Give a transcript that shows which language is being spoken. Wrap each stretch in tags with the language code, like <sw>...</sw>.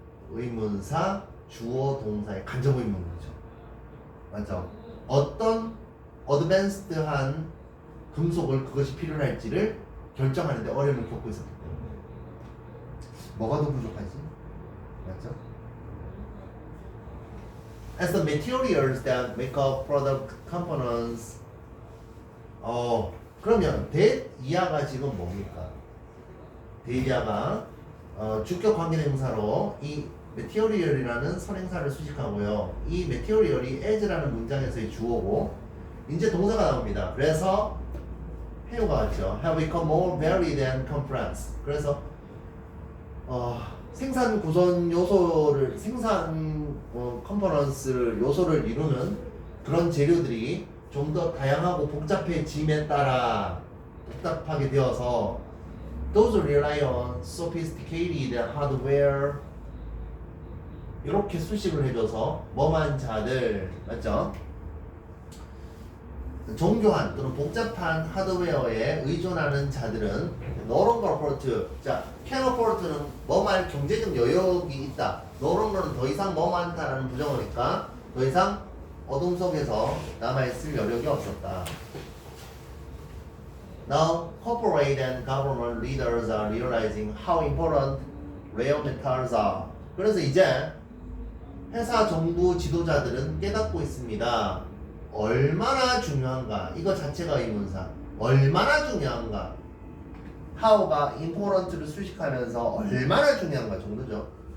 <ko>의문사 주어 동사의 간접 의문이죠. 맞죠? 어떤 어드밴스드한 금속을 그것이 필요할지를 결정하는데 어려움을 겪고 있었기 때문에 뭐가 더 부족하지? 맞죠?</ko> <en>As the materials that make up product components.</en> <ko>그러면 that 이하가 지금 뭡니까? that 이하가 주격 관계대명사로 이 material이라는 선행사를 수식하고요. 이 material이 as라는 문장에서의 주어고 이제 동사가 나옵니다. 그래서 해요가 왔죠.</ko> <en>have become more varied and complex.</en> <ko>그래서 생산 구성 요소를 컴포넌스를 요소를 이루는 그런 재료들이 좀 더 다양하고 복잡해짐에 따라 복잡하게 되어서</ko> <en>those rely on sophisticated hardware.</en> <ko>이렇게 수식을 해줘서 뭐만 자들 맞죠? 정교한 또는 복잡한 하드웨어에 의존하는 자들은</ko> <en>no longer afford.</en> <ko>자, can afford는 뭐만 경제적 여력이 있다. no longer는 더 이상 뭐만 한다라는 부정어니까 더 이상 어둠 속에서 남아있을 여력이 없었다.</ko> <en>Now, corporate and government leaders are realizing how important rare metals are.</en> <ko>그래서 이제 회사 정부 지도자들은 깨닫고 있습니다. 얼마나 중요한가. 이거 자체가 의문사. 얼마나 중요한가. how가 important를 수식하면서 얼마나 중요한가 정도죠.</ko>